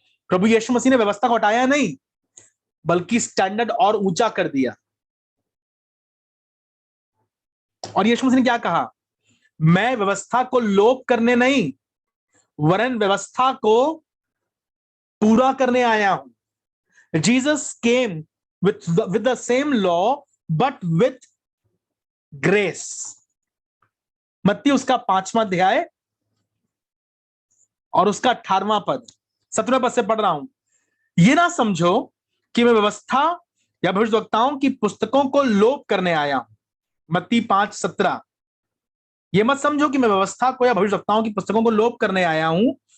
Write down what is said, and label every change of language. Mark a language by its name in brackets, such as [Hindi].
[Hindi] प्रभु यीशु मसीह ने व्यवस्था को हटाया नहीं, बल्कि स्टैंडर्ड और ऊंचा कर दिया। और यीशु मसीह ने क्या कहा? मैं व्यवस्था को लोप करने नहीं, वरन व्यवस्था को पूरा करने आया हूं। [English] Jesus came with the same law but with grace. [Hindi] मत्ती उसका 5वां अध्याय और उसका 18वां पद, 17वें पद से पढ़ रहा हूं। ये ना समझो कि मैं व्यवस्था या भविष्यवक्ताओं की पुस्तकों को लोप करने आया हूं। मत्ती 5:17। ये मत समझो कि मैं व्यवस्था को या भविष्यवक्ताओं की पुस्तकों को लोप करने आया हूं।